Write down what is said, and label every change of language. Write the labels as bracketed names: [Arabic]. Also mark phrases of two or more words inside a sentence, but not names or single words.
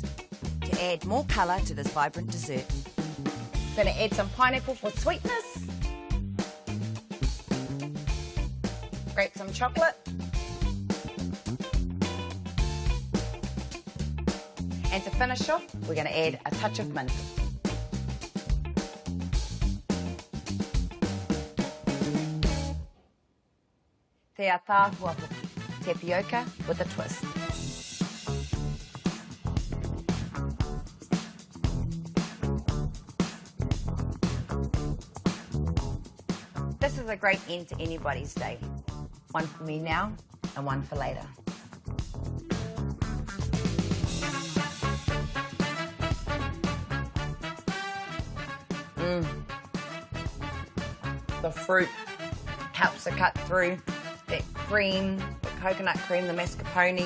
[English] To add more colour to this vibrant dessert. We're going to add some pineapple for sweetness. Grate some chocolate. And to finish off, we're going to add a touch of mint. [Māori] Te tāhua hoki, [English] tapioca with a twist. This is a great end to anybody's day. One for me now and one for later. The fruit helps to cut through that cream, the coconut cream, the mascarpone.